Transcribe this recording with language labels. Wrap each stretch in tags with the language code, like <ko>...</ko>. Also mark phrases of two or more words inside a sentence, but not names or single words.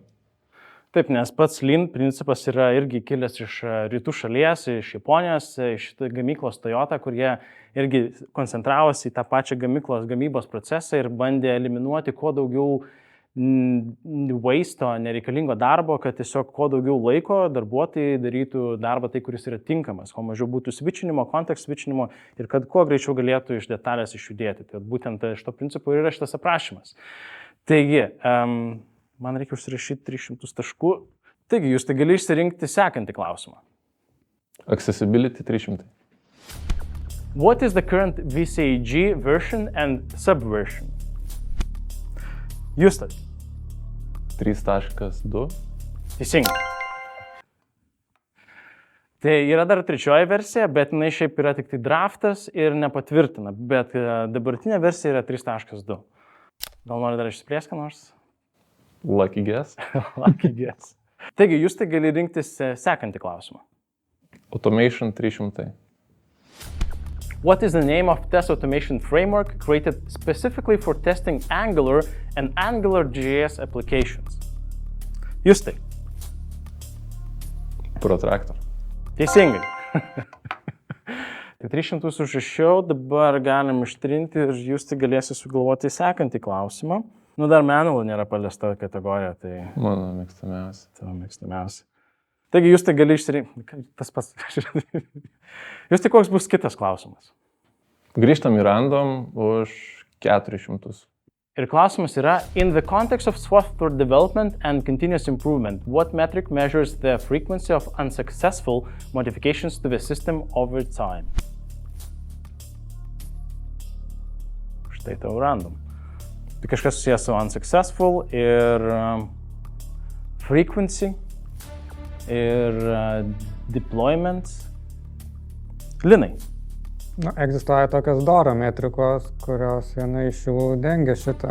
<lt>Taip, nes pats lean principas yra irgi kilęs iš rytų šalies, iš Japonijos, iš gamyklos Toyota, kur jie irgi koncentravosi į tą pačią gamybos procesą ir bandė eliminuoti kuo daugiau waste'o, nereikalingo darbo, kad tiesiog kuo daugiau laiko darbuotojai darytų darbą tai, kuris yra tinkamas, kuo mažiau būtų switchinimo, context switchinimo ir kad kuo greičiau galėtų iš detalės išjudėti. Tai būtent iš to principo yra šitas aprašymas. Taigi, man reikia užsirašyti 300 taškų. Taigi, jūs tai gali išsirinkti sekantį klausimą. Accessibility 300.</lt> <en>What is the current VCAG version and subversion?</en> <lt>Justas. 3.2. Teisingai. Tai yra dar trečioji versija, bet jinai šiaip yra tik tai draftas ir nepatvirtina, bet dabartinė versija yra 3.2. Gal nori dar išsiplėsti ką nors?</lt> <en>Lucky guess. Lucky guess.</en> <lt>Taigi, jūs tai gali rinktis sekantį klausimą. Automation 300.</lt> <en>What is the name of test automation framework created specifically for testing Angular and AngularJS applications?</en> <lt>Jūs tai. Protractor. Teisingai. Tai 300 užrašiau, dabar galim ištrinti ir jūs tai galėsite sugalvoti sekantį klausimą. Nu, dar manual nėra paliesta kategorija, tai Mano mėgstamiausia. tavo mėgstamiausia. Taigi, jūs tai gali išsirinkti. Tas pats. Jūs tai koks bus kitas klausimas? Grįžtam į random už 400. Ir klausimas yra,</lt> <en>in the context of software development and continuous improvement, what metric measures the frequency of unsuccessful modifications to the system over time?</en> <lt>Štai tau random. Tai kažkas susijęs su unsuccessful ir frequency ir deployment. Linai. Nu, egzistuoja tokios DORA metrikos, kurios viena iš jų dengia šitą.</lt>